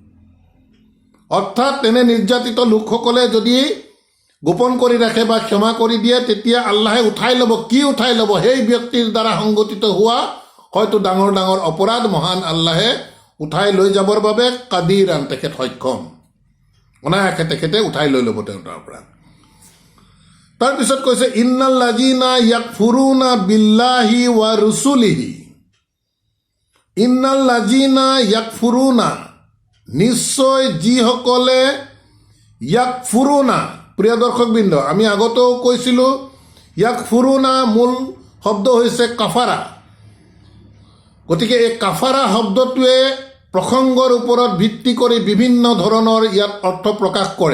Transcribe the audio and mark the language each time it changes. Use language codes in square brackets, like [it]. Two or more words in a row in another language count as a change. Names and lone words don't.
[as] অৰ্থাৎ তেনে নিৰ্যাতিত লোকসকলে যদি গোপন কৰি ৰাখে বা ক্ষমা কৰি দিয়ে, তেতিয়া আল্লাহে উঠাই ল'ব। কি উঠাই ল'ব? সেই ব্যক্তিৰ দ্বাৰা সংগঠিত হোৱা হয়তো ডাঙৰ ডাঙৰ অপৰাধ মহান আল্লাহে উঠাই লৈ যাবৰ বাবে কাদিৰান, তেখেত সক্ষম, অনায়াসে তেখেতে উঠাই লৈ ল'ব তেওঁৰ তাৰ পৰা। তাৰপিছত কৈছে [ar] إن الذين يكفرون بالله ورسله، إن الذين يكفرون, [as] নিশ্চয় যিসকলে ইয়াকফুৰুনা, প্ৰিয় দৰ্শকবৃন্দ, আমি আগতেও কৈছিলোঁ ইয়াকফুৰুনা মূল শব্দ হৈছে কাফাৰা। গতিকে এই কাফাৰা শব্দটোৱে প্ৰসংগৰ ওপৰত ভিত্তি কৰি বিভিন্ন ধৰণৰ ইয়াত অৰ্থ প্ৰকাশ কৰে।